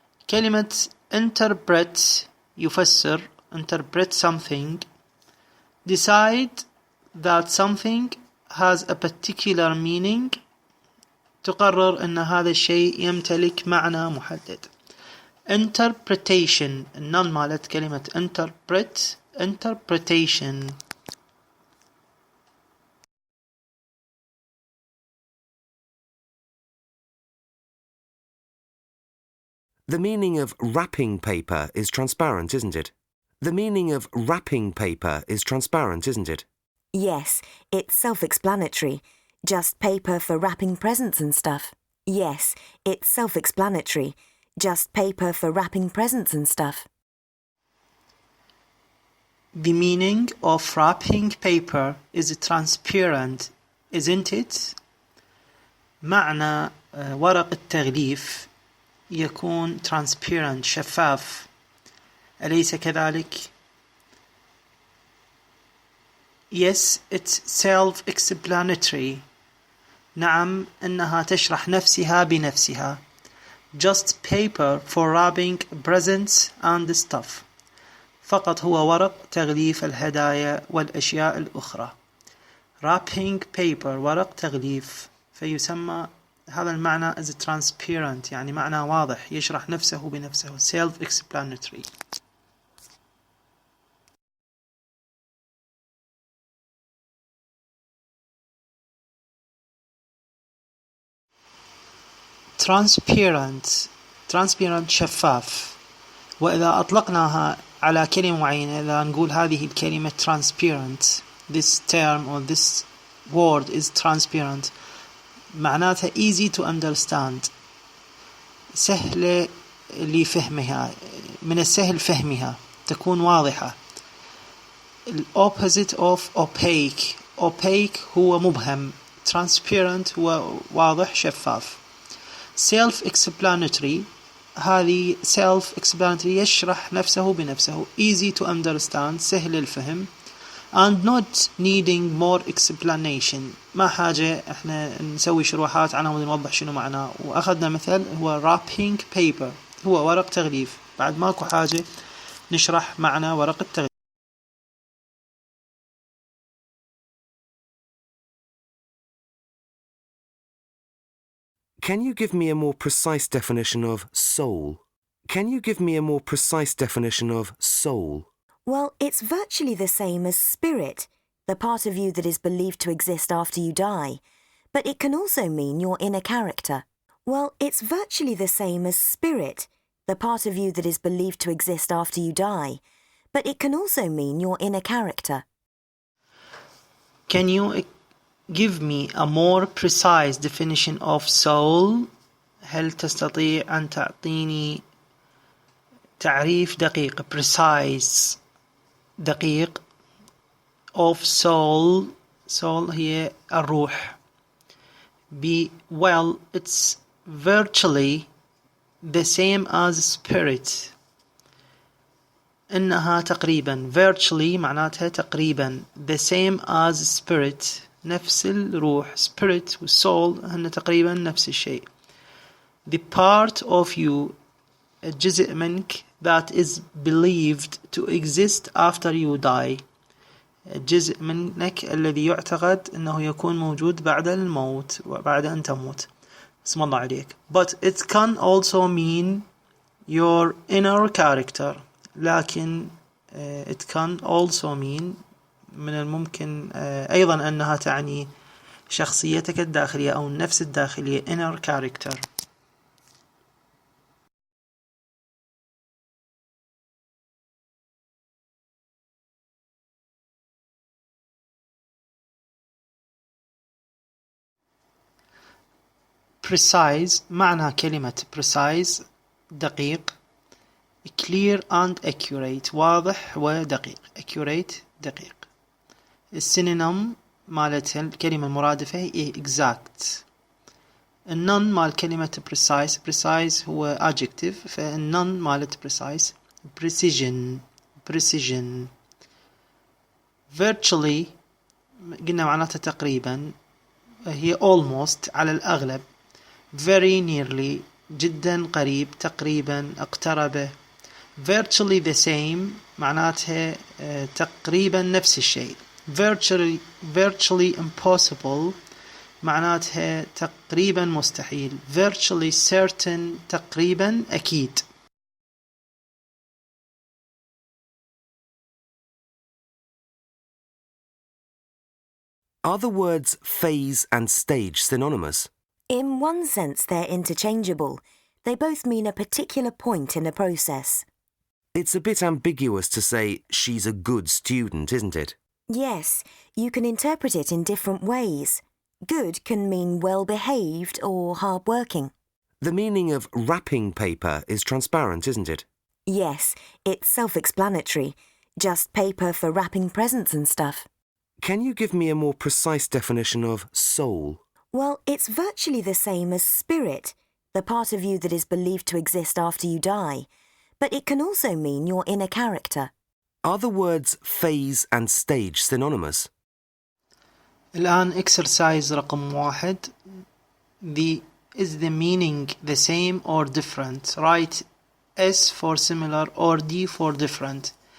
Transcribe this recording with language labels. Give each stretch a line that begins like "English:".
English: كلمة interpret يفسر، interpret something. decide that something has a particular meaning،
Arabic: تقرر أن هذا الشيء يمتلك معنى محدد. interpretation النون مالت كلمة interpretation.
English: The meaning of wrapping paper is transparent, isn't it? The meaning of wrapping paper is transparent, isn't it? Yes, it's self-explanatory. Just paper for wrapping presents and stuff. Yes, it's self-explanatory. Just paper for wrapping presents and stuff. The meaning of wrapping paper is transparent, isn't it?
Arabic: معنى ورق التغليف يكون transparent شفاف، أليس كذلك؟
English: Yes, it's self-explanatory.
Arabic: نعم، إنها تشرح نفسها بنفسها.
English: Just paper for wrapping presents and stuff.
Arabic: فقط هو ورق تغليف الهدايا والأشياء الأخرى. Wrapping paper ورق تغليف، فيسمى هذا المعنى as transparent، يعني معنى واضح يشرح نفسه بنفسه، self-explanatory. transparent شفاف. وإذا أطلقناها على كلمة معينة، إذا نقول هذه الكلمة transparent،
English: this term or this word is transparent،
Arabic: معناتها
English: easy to understand،
Arabic: سهلة لفهمها، من السهل فهمها، تكون واضحة.
English: opposite of opaque. opaque
Arabic: هو مبهم. transparent هو واضح شفاف. self-explanatory هذه self-explanatory يشرح نفسه بنفسه.
English: easy to understand
Arabic: سهل الفهم.
English: and not needing more explanation
Arabic: ما حاجة احنا نسوي شروحات عنها ونوضح شنو معناه. واخذنا مثل هو wrapping paper هو ورق تغليف، بعد ماكو حاجة نشرح معنى ورق التغليف.
English: Can you give me a more precise definition of soul? Can you give me a more precise definition of soul? Well, it's virtually the same as spirit, the part of you that is believed to exist after you die, but it can also mean your inner character. Well, it's virtually the same as spirit, the part of you that is believed to exist after you die, but it can also mean your inner character. Can you give me a more precise definition of soul?
Arabic: هل تستطيع أن تعطيني تعريف دقيق precise دقيق
English: of soul.
Arabic: soul هي الروح.
English: well, it's virtually the same as spirit.
Arabic: إنها تقريبا virtually معناتها تقريبا
English: the same as spirit
Arabic: نفس الروح. spirit و soul هن تقريبا نفس الشيء.
English: the part of you
Arabic: الجزء منك
English: that is believed to exist after you die
Arabic: الجزء منك الذي يعتقد أنه يكون موجود بعد الموت وبعد أن تموت. اسم الله عليك.
English: but it can also mean your inner character.
Arabic: لكن
English: it can also mean
Arabic: من الممكن أيضا أنها تعني شخصيتك الداخلية أو النفس الداخلية inner character. precise معنى كلمة precise دقيق.
English: clear and accurate
Arabic: واضح ودقيق.
English: accurate دقيق.
Arabic: السينونيم مالتها الكلمة المرادفة هي exact. النون مال كلمة precise هو adjective فالنون مالت precise precision. virtually قلنا معناتها تقريبا هي almost على الأغلب.
English: very nearly
Arabic: جدا قريب تقريبا اقترب. virtually the same معناتها تقريبا نفس الشيء. virtually impossible معناتها تقريبا مستحيل. virtually certain تقريبا أكيد.
English: Are the words phase and stage synonymous? In one sense, they're interchangeable. They both mean a particular point in a process. It's a bit ambiguous to say she's a good student, isn't it? Yes, you can interpret it in different ways. Good can mean well-behaved or hard-working. The meaning of wrapping paper is transparent, isn't it? Yes, it's self-explanatory. Just paper for wrapping presents and stuff. Can you give me a more precise definition of soul? Well, it's virtually the same as spirit, the part of you that is believed to exist after you die, but it can also mean your inner character. Are the words phase and stage synonymous?
Arabic: الآن exercise رقم 1.
English: Is the meaning the same or different? Write S for similar or D for different.